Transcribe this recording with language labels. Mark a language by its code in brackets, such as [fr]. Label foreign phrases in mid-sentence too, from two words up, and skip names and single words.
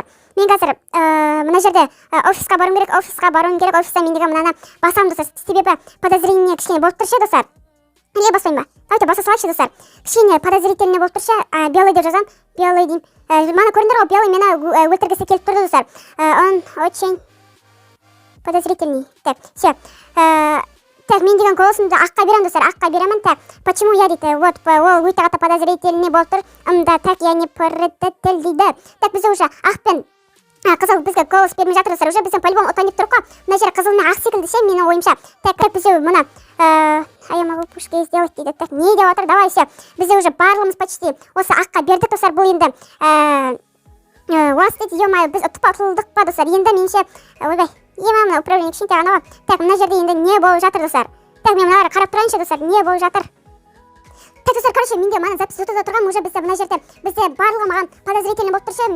[kk] Мен қазір мына жерде офисқа баруым керек, офиста мен деген мынаны басамын достар. Себебі подозрение кішкене болып тұршы достар. Не баспайын ба? Давайте баса салайықшы достар. Кішкене подозрительный болып тұршы, белый деп жазам, белый деймін. Мана көріңдер ғой, белый мені өлтіргісі келіп тұрды достар. [ru] Он очень подозрительный. Так, все. Так, [kk] мен деген голосымды аққа беремін достар, аққа беремін. [ru] Так, почему я дейді? [kk] Вот, ол өте қатты подозрительный болып тұр. [ru] Да, так, я не предатель [kk] дейді. Так, бізде уже ақ пен қызыл бізге голос бермей жатыр достар. Уже біздің по-любому ұтайын деп тұрық қой. Мына жер қызыл мен ақ секілді ше, менің ойымша. [ru] Так, [kk] бізде мына [ru] я могу пушки сделать дейді. [kk] Так, не деп отыр, [ru] давай все. [kk] Бізде уже барлығымыз почти осы аққа бердік достар. Бұл енді уас дейді, ё-моё, біз ұтылдық па достар. Енді менше, ойбай, мына управление кішкентай ғана ғой. Так, мына жерде енді не болып жатыр достар. Так, мен мыналарға қарап тұрайыншы достар, не болып жатыр. Так, достар, короче, менде мана запись өтіп тұрған, уже бізде мына жерде бізде барлығы маған подозрительный болып тұршы.